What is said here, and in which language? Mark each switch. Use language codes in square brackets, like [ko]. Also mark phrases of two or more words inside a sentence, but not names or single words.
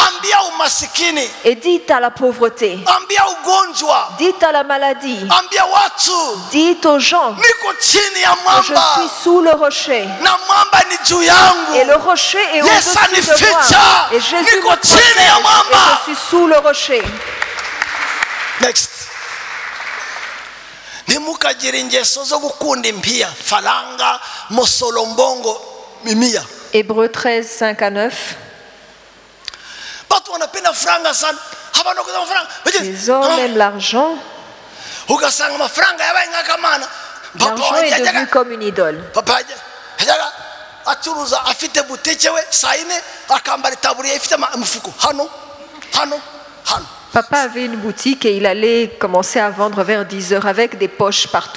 [fr] Et dites à la pauvreté, dites à la maladie, dites aux gens que je suis sous le rocher, et le rocher est au-dessus de moi, et Jésus me protège, et je suis sous le rocher. Next. [rw] Ntimukagire ingeso zo gukunda impiya faranga musolombongo mimia. [fr] Hébreux 13, 5 à 9. Les hommes aiment l'argent. L'argent est devenu comme une idole. Papa avait une boutique et il allait commencer à vendre vers 10 heures avec des poches partout.